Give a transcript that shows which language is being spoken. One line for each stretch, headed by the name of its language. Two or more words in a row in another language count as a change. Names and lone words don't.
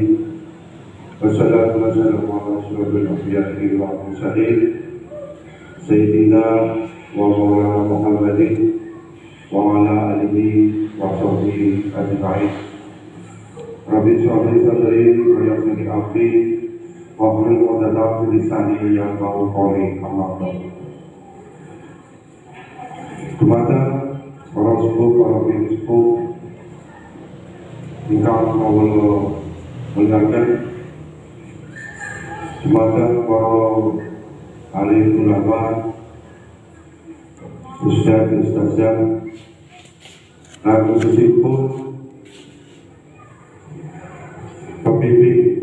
Arabic: والصلاة والسلام على أشرف الأنبياء والمرسلين سيدنا ومولانا محمد وعلى آله وصحبه أجمعين. رب اشرح لي صدري ويسر لي أمري واحلل عقدة من لساني يفقهوا قولي. أما بعد.
Javanese: Dumateng para sepuh, para sepuh ingkang kawula muliaken, dumateng para alim ulama, ustaz-ustazah, lan khususipun pembimbing